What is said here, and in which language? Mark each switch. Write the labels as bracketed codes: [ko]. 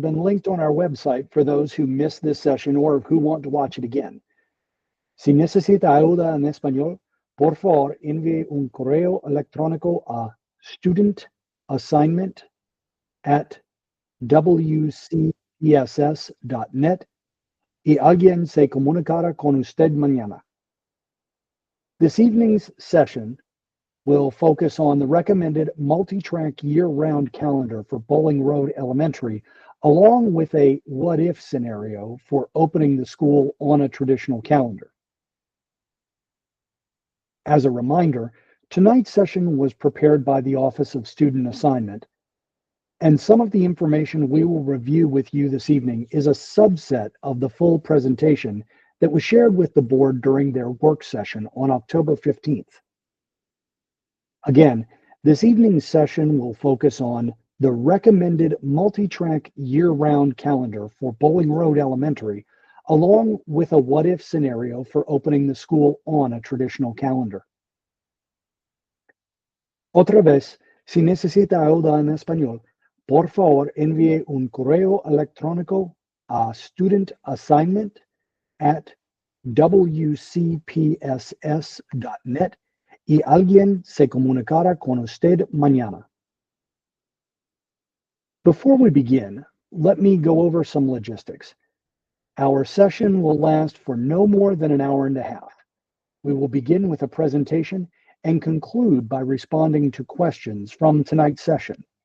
[en] been linked on our website for those who missed this session or who want to watch it again. [es] Si necesita ayuda en español, por favor envíe un correo electrónico a studentassignment@wcpss.net y alguien se comunicará con usted mañana. [en] This evening's session will focus on the recommended multi-track year-round calendar for Bowling Road Elementary, along with a what-if scenario for opening the school on a traditional calendar. As a reminder, tonight's session was prepared by the Office of Student Assignment, and some of the information we will review with you this evening is a subset of the full presentation that was shared with the board during their work session on October 15th. Again, this evening's session will focus on the recommended multi-track year-round calendar for Bowling Road Elementary, along with a what-if scenario for opening the school on a traditional calendar. [es] Otra vez, si necesita ayuda en español, por favor envíe un correo electrónico a studentassignment@wcpss.net y alguien se comunicará con usted mañana. [en] Before we begin, let me go over some logistics. Our session will last for no more than an hour and a half. We will begin with a presentation and conclude by responding to questions from tonight's session.